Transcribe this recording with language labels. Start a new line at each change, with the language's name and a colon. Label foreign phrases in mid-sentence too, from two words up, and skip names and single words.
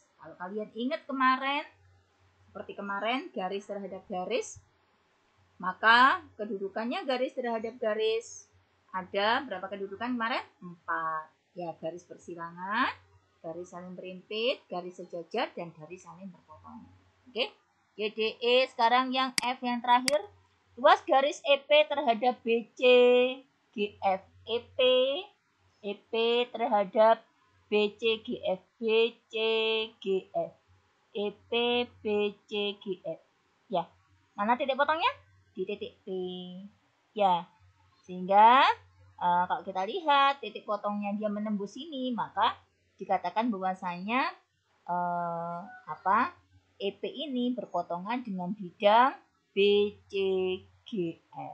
Indonesian: Kalau kalian ingat kemarin, seperti kemarin garis terhadap garis, maka kedudukannya garis terhadap garis. Ada berapa kedudukan kemarin? 4. Ya, garis bersilangan, garis saling berimpit, garis sejajar, dan garis saling berpotongan. Oke. GDE sekarang yang F yang terakhir. Ruas garis EP terhadap BC, GF EP, EP terhadap BC, GF, BC, GF, EP, BC, GF. Ya, mana titik potongnya? Di titik P. Ya, sehingga kalau kita lihat titik potongnya dia menembus sini, maka dikatakan bahwasanya EP ini berpotongan dengan bidang BCGF.